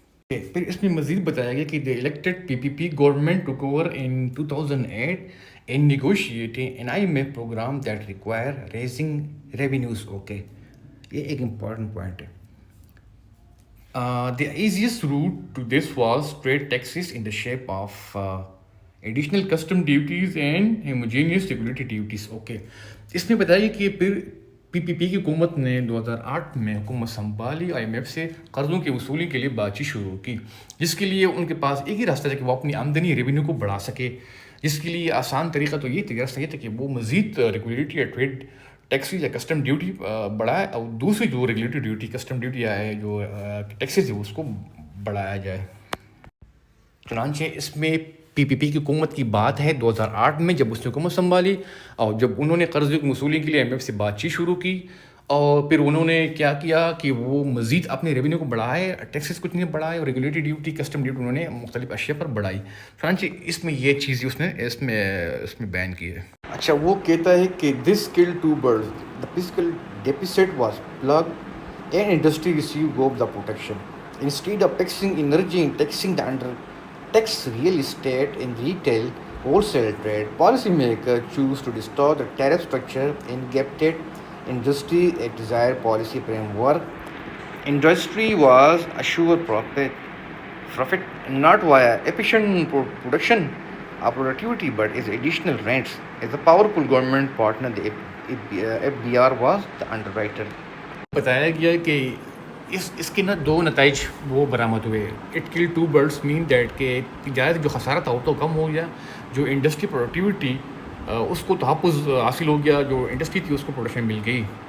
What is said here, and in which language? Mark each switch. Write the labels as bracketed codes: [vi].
[ur] پھر اس میں مزید بتایا گیا کہ [en] the elected PPP government took over in 2008 in negotiating an IMF program that require raising revenues. [ur] Okay, یہ ایک [en] important point [ur] ہے. [en] The easiest route to this was trade taxes in the shape of additional custom duties and homogeneous regulatory duties. [ur] Okay, اس میں بتایا کہ پھر PPP کی حکومت نے 2008 میں حکومت سنبھالی، IMF سے قرضوں کی وصولی کے لیے بات چیت شروع کی، جس کے لیے ان کے پاس ایک ہی راستہ ہے کہ وہ اپنی آمدنی ریونیو کو بڑھا سکے. جس کے لیے آسان طریقہ تو یہ راستہ یہ تھا کہ وہ مزید ریگولیٹری یا ٹریڈ ٹیکسیز یا کسٹم ڈیوٹی بڑھائے، اور دوسری جو ریگولیٹری ڈیوٹی کسٹم ڈیوٹی ہے جو ٹیکسیز ہے اس کو بڑھایا جائے. چنانچہ اس میں PPP کی حکومت کی بات ہے 2008 میں جب اس نے حکومت سنبھالی، اور جب انہوں نے قرض کی وصولی کے لیے IMF سے بات چیت شروع کی، اور پھر انہوں نے کیا کیا کہ وہ مزید اپنے ریونیو کو بڑھائے، ٹیکسز کچھ نہیں بڑھائے، اور ریگولیٹری ڈیوٹی کسٹم ڈیوٹی انہوں نے مختلف اشیاء پر بڑھائی. چنانچہ اس میں یہ چیز اس میں بیان کی ہے. اچھا، وہ کہتا ہے کہ [en] this killed two birds. The fiscal deficit was plugged and industry received gobs of protection. Instead of taxing energy and taxing the tax real estate and retail wholesale trade, policymakers choose to distort the tariff structure and gifted industry a desired policy framework. Industry was assured profit not via efficient production or productivity but as additional rents. As a powerful government partner, the FDR was the underwriter. [ur] بتایا گیا کہ اس کے نا دو نتائج وہ برآمد ہوئے. [en] it kill two birds mean that [ur] کہ تجارت جو خسارہ تھا وہ تو کم ہو گیا، جو انڈسٹری پروڈکٹیوٹی اس کو تحفظ حاصل ہو گیا، جو انڈسٹری تھی اس کو پروڈکشن مل گئی.